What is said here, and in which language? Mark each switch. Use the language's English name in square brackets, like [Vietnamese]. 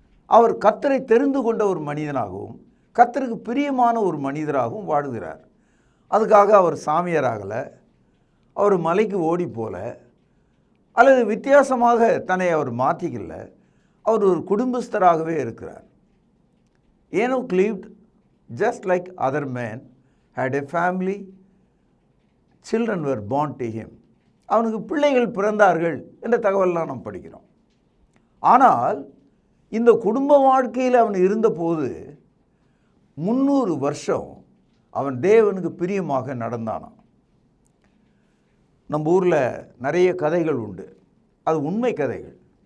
[Tamil] அவர் கர்த்தரை தெரிந்து கொண்ட ஒரு மனிதனாகவும் கர்த்தருக்கு பிரியமான ஒரு மனிதராகவும் வாழ்கிறார். அதுக்காக அவர் சாமியாராகலை, அவர் மலைக்கு ஓடி போல, அல்லது வித்தியாசமாக தன்னை அவர் மாற்றிக்கல. அவர் ஒரு குடும்பஸ்தராகவே இருக்கிறார். [English] Enoch lived just like other men, had a family, children were born to him. [Tamil] அவனுக்கு பிள்ளைகள் பிறந்தார்கள் என்ற தகவல்லாம் நாம் படிக்கிறோம். ஆனால் இந்த குடும்ப வாழ்க்கையில் அவன் இருந்தபோது 300 வருஷம் அவன் தேவனுக்கு பிரியமாக நடந்தானான். நம்ம ஊரில் நிறைய கதைகள் உண்டு, அது உண்மை கதைகள்.